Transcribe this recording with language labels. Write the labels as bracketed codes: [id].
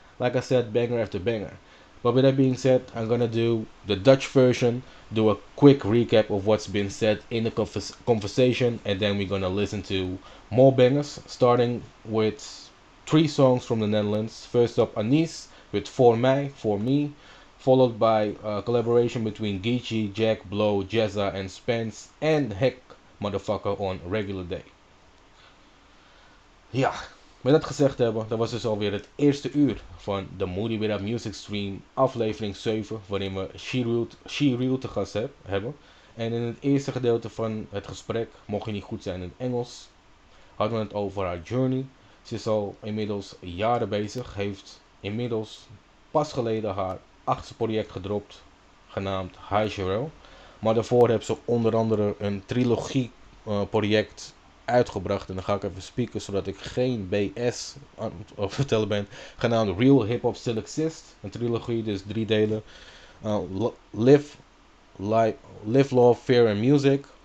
[en] Like I said, banger after banger. But with that being said, I'm gonna do the Dutch version, do a quick recap of what's been said in the conversation, and then we're gonna listen to more bangers, starting with three songs from the Netherlands. First up, Anis with For Mij, For Me, followed by a collaboration between Geechee, Jack, Blow, Jezza, and Spence, and Heck Motherfucker on Regular Day. [nl] Ja, met dat gezegd hebben, dat was dus alweer het eerste uur van de Moody Without Music stream, aflevering 7, waarin we She Real te gast hebben. En in het eerste gedeelte van het gesprek, mocht je niet goed zijn in het Engels, hadden we het over haar journey. Ze is al inmiddels jaren bezig, heeft inmiddels pas geleden haar 8e project gedropt, genaamd Hi Cherelle. Maar daarvoor hebben ze onder andere een trilogie project uitgebracht. En dan ga ik even spieken zodat ik geen BS aan het vertellen ben. Genaamd Real Hip Hop Still Exist. Een trilogie, dus 3 delen. [en] Live, Love, Fear and Music.